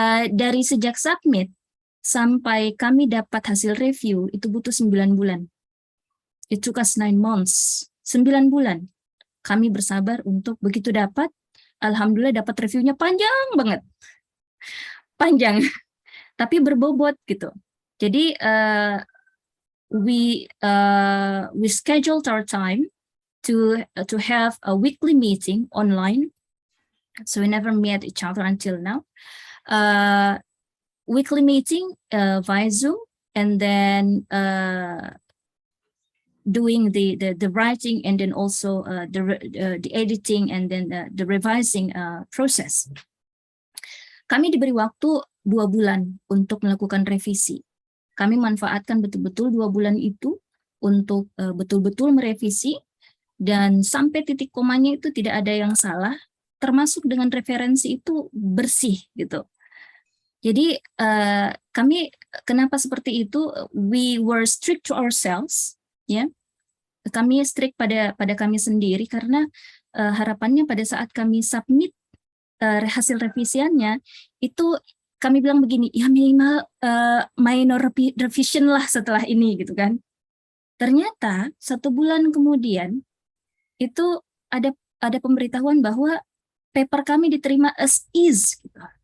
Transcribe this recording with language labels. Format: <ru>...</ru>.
<id>Dari sejak submit sampai kami dapat hasil review itu butuh 9 bulan.</id> <en>It took us 9 months.</en> <id>9 bulan. Kami bersabar untuk begitu dapat, alhamdulillah dapat reviewnya panjang banget. Panjang. Tapi berbobot gitu.</id> <en>Jadi we scheduled our time to have a weekly meeting online. So we never met each other until now. Weekly meeting via Zoom, and then doing the writing, and then also the editing, and then the revising process.</en> <id>Kami diberi waktu 2 bulan untuk melakukan revisi. Kami manfaatkan betul-betul 2 bulan itu untuk betul-betul merevisi, dan sampai titik komanya itu tidak ada yang salah, termasuk dengan referensi itu bersih gitu. Jadi kami kenapa seperti itu?</id> <en>We were strict to ourselves, ya.</en> <id>Kami strict pada kami sendiri karena harapannya pada saat kami submit hasil revisiannya itu kami bilang begini, ya minimal minor revision lah setelah ini gitu kan. Ternyata 1 bulan kemudian itu ada pemberitahuan bahwa paper kami diterima as is gitu.</id>